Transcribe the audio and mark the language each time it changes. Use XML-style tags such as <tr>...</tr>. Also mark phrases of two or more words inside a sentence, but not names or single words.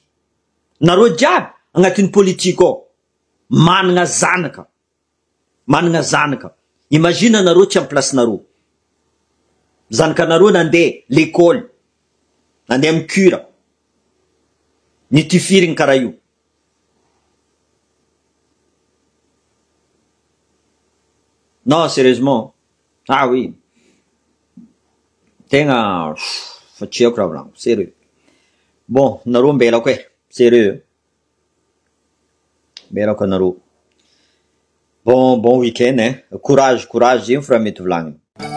<mg>Nareo jiaby agnatin'ny politique ao. Managna zanaka. Managna zanaka. Imagine nareo tsy amy place nareo. Zanakanareo nandeha l'école. Nandeha amy cure. Nitifirigny karaha io.</mg> <fr>Non, sérieusement. Ah oui.</fr> <mg>Tegna fa tsy haiko raha volaniko, sérieux. Bon, nareo mbelako e, sérieux. Mbelako anareo.</mg> <fr>Bon week-end, hein. Courage,</fr> <mg>zegny fa raha mety volagniny.</mg>